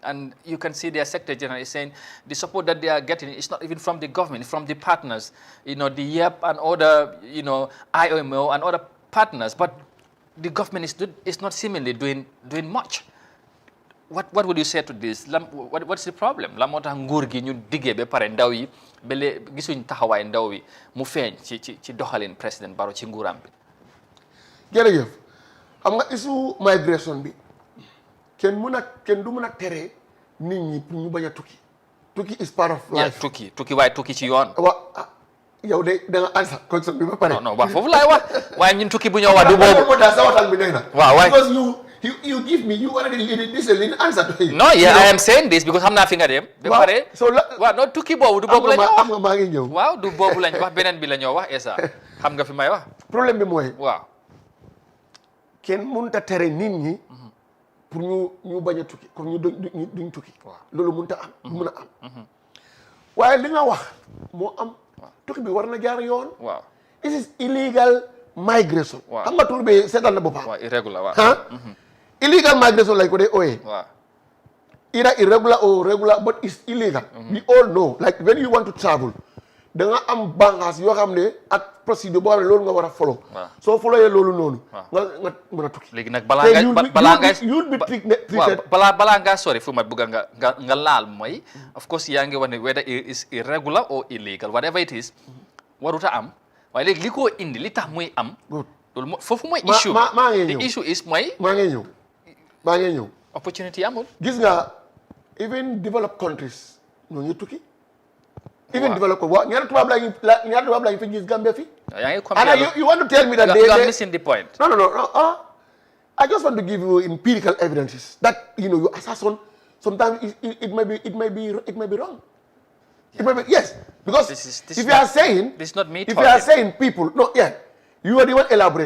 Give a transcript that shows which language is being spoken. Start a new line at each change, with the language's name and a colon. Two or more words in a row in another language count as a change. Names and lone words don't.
English: And you can see their Secretary General is saying the support that they are getting is not even from the government, from the partners, the YEP and other, IOMO and other partners, but the government is not seemingly doing much. What would you say to this? What's the problem?
Wolof: La moo tax nguur gi ñu diggee ba pare ndaw yi ba gisuñ taxawaay ndaw yi mu feeñ ci doxalin président Barrow ci nguuram bi. Jërëjëf xam nga
English: issue migration
Wolof: bi kenn du mën a tere nit ñi pour ñu bañ a tukki.
English: Tukki is part of life.
Wolof: tukki waaye tukki ci yoon. yow de da nga
English: answer question
Wolof: bi ba pare. non waaw foofu laay wax waaye ñun tukki bu ñoo wax du boobu. moo tax sa waxtaan bi neex na. waaw waaye
English: because you give me you already this is an answer to it. No, yeah, I am saying this because
Wolof: xam naa fi nga dem. ba pare waaw non tukki boobu du boobu la ñoo wax. am nga maa ngi ñëw. waaw du boobu lañ wax beneen bi la ñoo wax esa xam nga fi may wax. problème bi mooy. waaw. kenn mënut a tere nit ñi. pour ñu bañ a tukki comme ñu duñ tukki. loolu mënut a am. mën a am. waaye li nga wax moo am. tukki bi war na jaar yoon. waaw.
English: this is illegal migration.
Wolof: waaw xam nga tur bi seetal na boppam. waaw irregular waaw.
English: Illegal migration
Wolof: lañ ko dee ooyee. waaw.
English: Either irregular or regular, but it's illegal. We all know. Like when you want to travel,
Wolof: da nga am bànqaas yoo xam ne ak procédure boo xam ne loolu nga war a follow. soo followee loolu noonu. nga mën a tukki. léegi nag balaa ngaa sori fu ma bëgg nga laal mooy.
English: of course
Wolof: yaa ngi wax ne
English: whether it is irregular or illegal whatever it is
Wolof: warut a am waaye léegi li ko indi li tax muy am. loolu foofu mooy issue
English: the issue is
Wolof: mooy. maa ngi ñëw. opportunity amul. gis nga
English: even developed countries
Wolof: ñoo ngi tukki.
English: even developed
Wolof: waaw ñaata tubaab lañu fi gis Gambia fi. yaa ngi compare
English: you want to tell me that you are missing the point. No. I just want to give you empirical evidences that you assassin sometimes it may be wrong. Yeah. Yes, because this if you are saying, this is not me if talking. you are saying people, no, you are the one elaborating.